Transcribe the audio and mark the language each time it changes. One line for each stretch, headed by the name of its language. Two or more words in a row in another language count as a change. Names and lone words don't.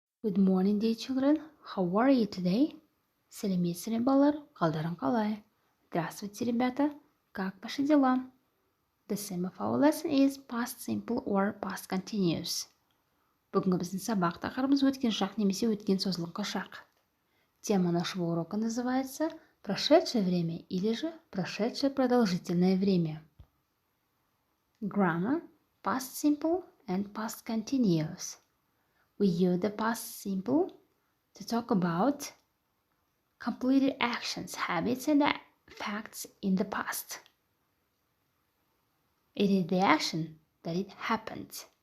English: Good morning, dear children. How are you today?
Kazakh: Сәлеметсіздер, балалар? Қалдарың қалай?
Russian: Здравствуйте, ребята. Как ваши дела?
English: The theme of our lesson is past simple or past continuous.
Kazakh: Бүгінгі біздің сабақ тақырыбымыз өткен шақ немесе өткен созылыңқы шақ.
Russian: Тема нашего урока называется прошедшее время или же прошедшее продолжительное время.
English: Grammar, past simple and past continuous. We use the past simple to talk about completed actions, habits, and facts in the past. It is the action that it happened.